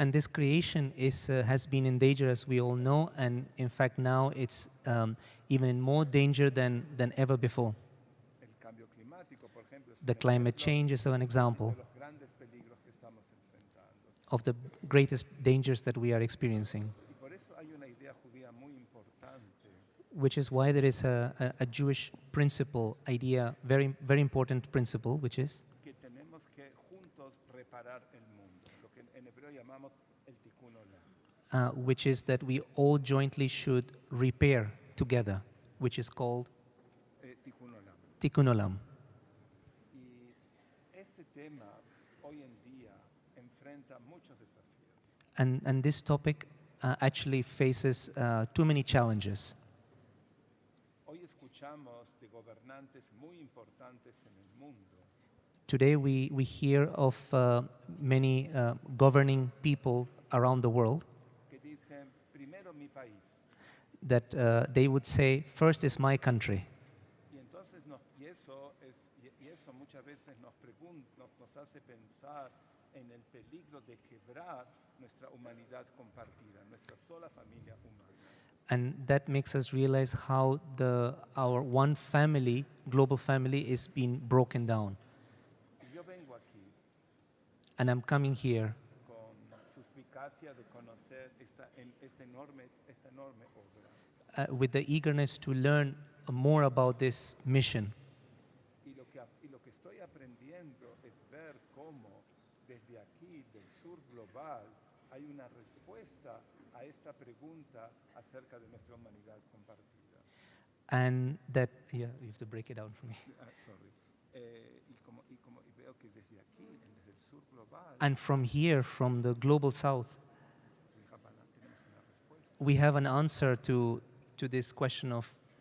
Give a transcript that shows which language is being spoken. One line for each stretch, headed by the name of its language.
English: And this creation has been in danger, as we all know, and in fact now it's even in more danger than ever before.
Spanish: El cambio climático, por ejemplo, es
English: The
Spanish: un
English: climate
Spanish: ejemplo
English: change is an example
Spanish: de los grandes peligros que estamos enfrentando.
English: of the greatest dangers that we are experiencing,
Spanish: Y por eso hay una idea judía muy importante
English: which is why there is a Jewish principle, idea, very, very important principle, which is
Spanish: que tenemos que juntos reparar el mundo, lo que en hebreo llamamos el tikkun olam.
English: which is that we all jointly should repair together, which is called
Hebrew: Tikkun olam. Tikkun Olam.
Spanish: Y este tema hoy en día enfrenta muchos desafíos.
English: And this topic actually faces too many challenges.
Spanish: Hoy escuchamos de gobernantes muy importantes en el mundo
English: Today we hear of many governing people around the world
Spanish: que dicen, primero mi país.
English: that they would say, first is my country.
Spanish: Y entonces y eso muchas veces nos hace pensar en el peligro de quebrar nuestra humanidad compartida, nuestra sola familia humana.
English: And that makes us realize how our one family, global family, is being broken down.
Spanish: Y yo vengo aquí
English: And I'm coming here
Spanish: con suspicacia de conocer esta enorme obra.
English: with the eagerness to learn more about this mission.
Spanish: Y lo que estoy aprendiendo es ver cómo desde aquí, del sur global, hay una respuesta a esta pregunta acerca de nuestra humanidad compartida.
English: And that, yeah, you have to break it down for me. Sorry.
Spanish: Y veo que desde aquí, desde el sur global,
English: And from here, from the global south,
Spanish: tenemos una respuesta
English: we have an answer to this question of